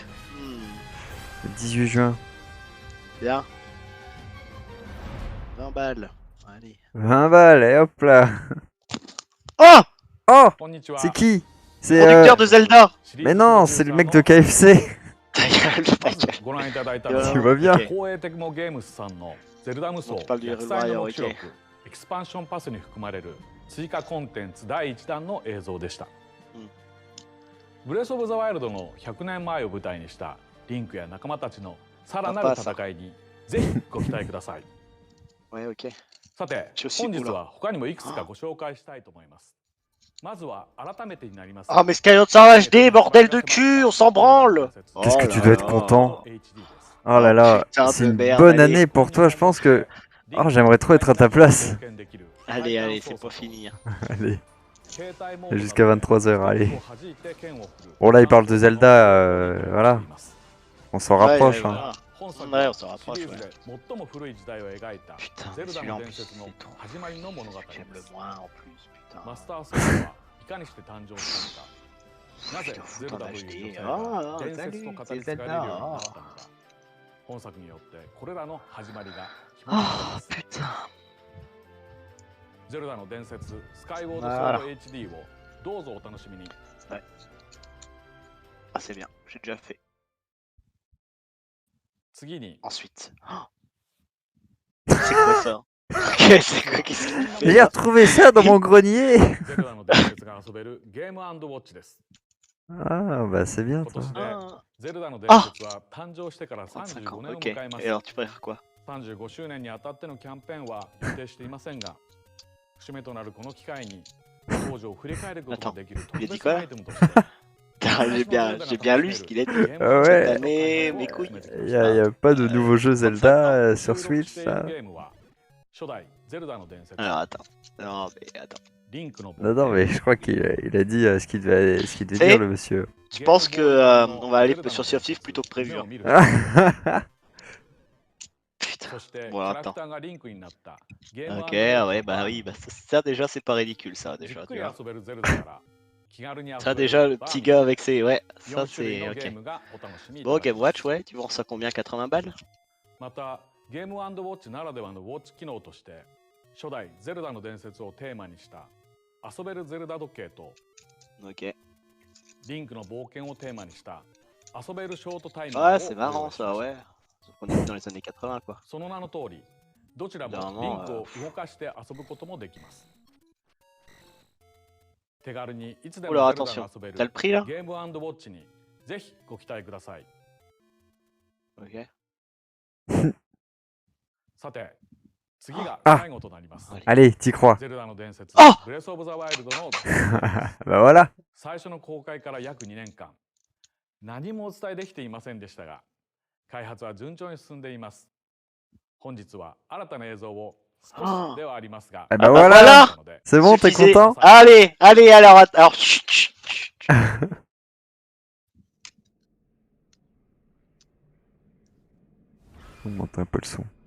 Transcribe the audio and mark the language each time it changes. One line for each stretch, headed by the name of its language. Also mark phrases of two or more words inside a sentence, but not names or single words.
French: Le 18 juin. Bien. 20 balles. Allez. 20 balles, et hop là. Oh, Oh, c'est qui? C'est producteur de Zelda. Mais non, c'est le mec de KFC. Ta gueule, ta gueule.
Japanese: ご覧いただいた
French: Tu
Japanese: のは
French: Tu vas bien? Ok.
Japanese: 光栄テクモゲームスさんのゼルダ無双
French: On parle du
Japanese: 逆再の
French: Hyrule Warrior,
Japanese: 目録
French: ok.
Japanese: エクスパンションパスに含まれる追加コンテンツ第1弾の映像でした、うんブレス・オブ・ザ・ワイルドの100年前を舞台にしたリンクや仲間たちのさらなる戦いにぜひご期待ください
French: Ouais, ok.
Japanese: さて
French: Je suis
Japanese: 本日
French: cool.
Japanese: は他にもいくつかご紹介したいと思いますまずは改めてになります
French: Oh, mais Skyward Sword HD, bordel de cul, on s'en branle. Qu'est-ce que Oh tu là dois être là. content.
Japanese: HD です
French: Oh là là, Putain c'est de une merde, bonne allez. année pour toi, je pense que... Oh, j'aimerais trop être à ta place. Allez, allez, c'est pas fini. Allez, jusqu'à 23h, allez. Bon là, il parle de Zelda, voilà. On s'en rapproche, Ouais, hein. Ouais, on s'en rapproche, ouais.
Japanese: 最も古い時代を描いた
French: Putain,
Japanese: ゼルダ
French: celui-là
Japanese: の
French: en
Japanese: 伝
French: plus,
Japanese: 説の
French: c'est ton.
Japanese: 始まりの物語で
French: J'aime le
Japanese: す
French: moins en plus, putain.
Japanese: マスターソードはいかにして誕生したのかなぜ
French: Il en fout
Japanese: ゼル
French: en
Japanese: ダという
French: HD.
Japanese: 女性が Ah, 伝説と
French: salut,
Japanese: 語
French: c'est
Japanese: り継がれるように
French: Zelda.
Japanese: なったのか本作によってこれらの始まりが決まっていま Oh, す
French: putain.
Japanese: ゼルダの伝説スカイウォードソあらード HD をどうぞお楽しみに
French: Ah, c'est bien, j'ai déjà fait.
Japanese: 次に
French: Ensuite. Oh. C'est quoi ça? Ok, c'est quoi? Qu'est-ce qu'il fait J'ai retrouvé ça dans mon grenier.
Japanese: ゼルダの伝説が遊べるゲーム&ウォッチです。
French: Ah, bah c'est bien
Japanese: 今
French: ça.
Japanese: 年で Ah. ゼルダの伝説は誕生してから 35
French: 35 ans.
Japanese: 年を
French: Ok.
Japanese: 迎えま
French: Et
Japanese: す。
French: alors, tu préfères quoi?
Japanese: 35 周年にあたってのキャンペーンは予定していませんが、節目となるこの機会に当時を振り返ることができる特別なアイテムとして
French: J'ai bien lu ce qu'il a dit. Ah Cette ouais. année, mes couilles. Y a pas de nouveaux jeux Zelda sur Switch, ça?
Japanese: ゲームは初代ゼルダの伝説
French: Alors, attends. Non, mais attends.
Japanese: リンクの冒
French: Non, non,
Japanese: 険
French: mais je crois qu'il a dit ce qu'il devait C'est- dire, le monsieur. Je pense que on va aller sur Sea of Thieves plutôt que prévu.
Japanese: 夢
French: hein.
Japanese: を見る
French: Putain.
Japanese: そして
French: Bon,
Japanese: キャラ
French: attends.
Japanese: クターがリンクになったゲーム
French: Ok, ah ouais, bah oui, bah ça déjà c'est pas ridicule ça
Japanese: じっ
French: déjà,
Japanese: く
French: tu
Japanese: り
French: vois.
Japanese: 遊べるゼルダから気軽に遊
French: Ça
Japanese: べる
French: déjà le
Japanese: バー
French: petit
Japanese: ミ
French: gars avec ses... Ouais,
Japanese: 4
French: ça
Japanese: 種類
French: c'est...
Japanese: のゲー
French: Ok.
Japanese: ムがお楽しみいた
French: Bon,
Japanese: だけ
French: Game
Japanese: ます
French: Watch, ouais, tu vends ça combien? 80 balles?
Japanese: またゲーム&ウォッチならではのウォッチ機能として初代ゼルダの伝説をテーマにした遊べるゼルダ時計と
French: Ok.
Japanese: リンクの冒険をテーマにした遊べるショートタイム
French: Ouais,
Japanese: を
French: c'est
Japanese: ご用
French: marrant
Japanese: 意しま
French: ça,
Japanese: した
French: ouais. Sauf qu'on est dans les années 80 quoi.
Japanese: その名の通りどちらもリンクを動かして遊ぶこともできます。手軽にいつでも
French: Oula,
Japanese: ゼルダが
French: attention.
Japanese: 遊べる
French: T'as le prix là?
Japanese: ゲーム&ウォッチにぜひご期待ください。
French: Ok.
Japanese: さて次が Ah 最後となります。
French: Allez, t'y crois.
Japanese: ゼルダの伝説 Ah ブレスオブザワイルドの
French: Bah voilà.
Japanese: 最初の公開から約2年間何もお伝えできていませんでしたが開発は順調に進んでいます。本日は新たな映像を少しではありますが
French: Eh bah Ah bah voilà. voilà. C'est bon, t'es Suffisait. content? Allez, allez, alors, chut, chut, chut. On monte un peu le son.